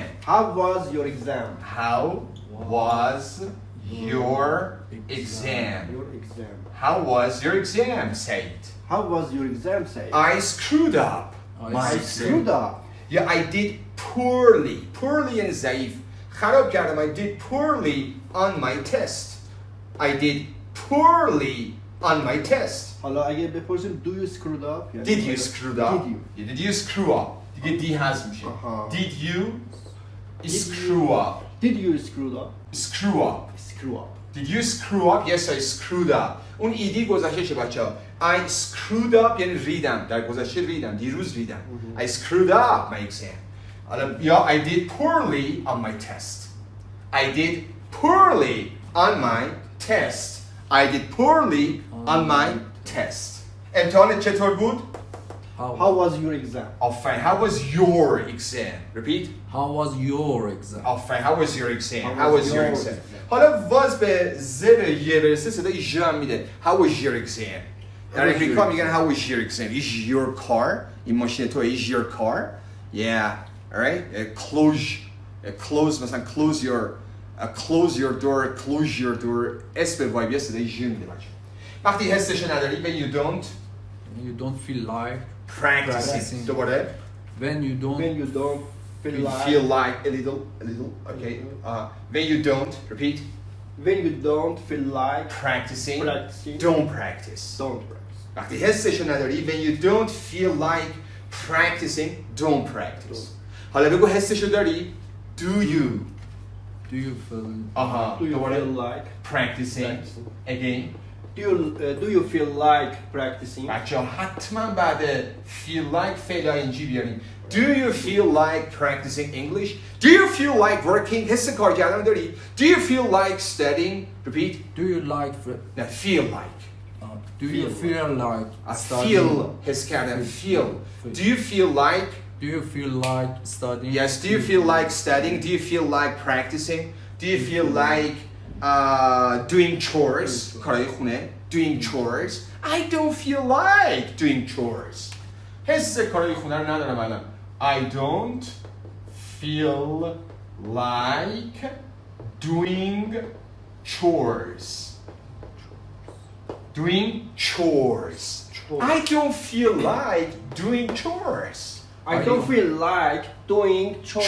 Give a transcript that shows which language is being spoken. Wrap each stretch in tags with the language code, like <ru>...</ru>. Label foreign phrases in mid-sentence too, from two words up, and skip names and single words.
<en>How was your exam? how was your exam Your exam. how was your exam Said How was your exam say? I screwed up my I exam screwed up. yeah I did poorly and</en> <fa>ضعیف خراب کردم</fa> <en>I did poorly on my test I did poorly on my test</en> <fa>حالا اگه بپرسیم</fa> <en>do you screwed up</en> <fa>یعنی</fa> <en>did you screw up Did you? did you screw up</en> <fa>دیگه دی حذف میشه آها.</fa> <en>did you screw up Did you screw up? screw up Screw up. did you screw up yes I screwed up</en> <fa>اون ایدی گذشته شه بچه‌ها</fa> <en>I screwed up</en> <fa>یعنی ریدم در گذشته ریدم دیروز ریدم</fa> <en>I screwed up my exam</en> <fa>حالا یا</fa> <en>I did poorly on my test I did poorly on my test I did poorly on my test</en> <fa>امتحان چطور بود؟</fa> <en>How was your exam? آفرین how was your exam repeat How was your exam? آفرین how was your exam How how was was your your exam exam?</en> <fa>حالا واز به زر یه برسه صدای ژ هم میده</fa> <en>how was your exam</en> <fa>در</fa> <en>was</en> <fa>امریکا</fa> <en>your میگن how was your exam is your car</en> <fa>این ماشین تو</fa> <en>is your car yeah alright close مثلا close your door</en> <fa>اسم وایب صدای ژ میده بچه وقتی حسش نداری</fa> <en>when you don't You don't feel like practicing دوباره when you don't When you don't feel you like feel like a little okay when you don't repeat when you don't feel like practicing practicing don't practice don't practice.</en> <fa>وقتی حسشو نداری</fa> <en>when you don't feel like practicing don't practice</en> <fa>حالا بگو حسشو داری</fa> <en>do you do you feel</en> <fa>آها</fa> <en>Do you</en> <fa>دوباره</fa> <en>feel like practicing practicing? again Do you feel like practicing?</en> <fa>بچه ها حتما بعد</fa> <en>feel like فعل ing بیاریم Do you feel like practicing English? Do you feel like working?</en> <fa>حس کار کردن داری؟</fa> <en>Do you feel like studying? Repeat. do you like نه feel like. do you feel like studying? Feel</en> <fa>حس کردن</fa> <en>feel. Do you feel like? Do you feel like studying? Yes. Do you feel like studying? Do you feel like practicing? Do you feel like doing chores?</en> <fa>کارهای خونه.</fa> <en>Doing chores. I don't feel like doing chores.</en> <fa>حس کارهای خونه رو ندارم الان.</fa> <en>I don't feel like doing chores. Doing chores. I don't feel like doing chores. I don't feel like doing chores.</en>